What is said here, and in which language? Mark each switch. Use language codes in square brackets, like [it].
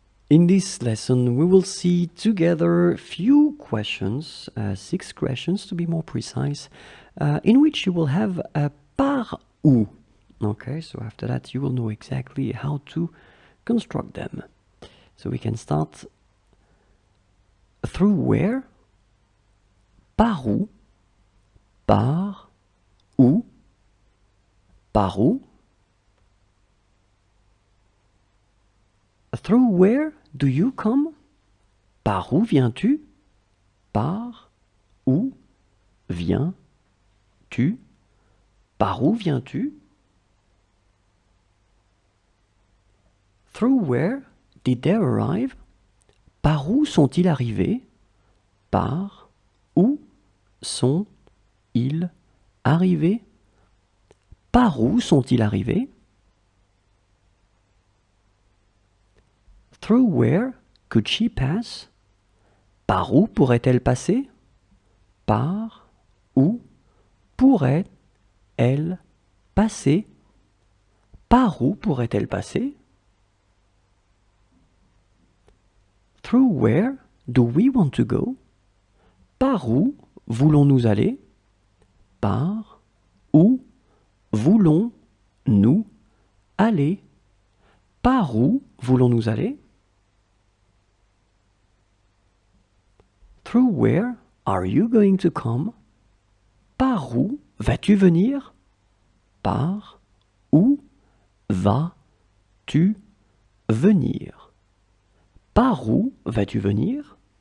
[en] In this lesson, we will see together few questions, 6 questions to be more precise, in which you will have a par où. Okay, so after that you will know exactly how to construct them. So we can start through where, par où, par où, par où. Through where do you come? [fr] Par où viens-tu? Par où viens-tu? Par où viens-tu? [en] Through where did they arrive? [fr] Par où sont-ils arrivés? Par où sont-ils arrivés? Par où sont-ils arrivés? [en] Through where could she pass? [fr] Par où pourrait-elle passer? Par où pourrait-elle passer? Par où pourrait-elle passer? [en] Through where do we want to go? [fr] Par où voulons-nous aller? Par où voulons-nous aller? Par où voulons-nous aller? [en] Through where are you going to come? [fr] Par où vas-tu venir? Par où vas-tu venir? Par où vas-tu venir?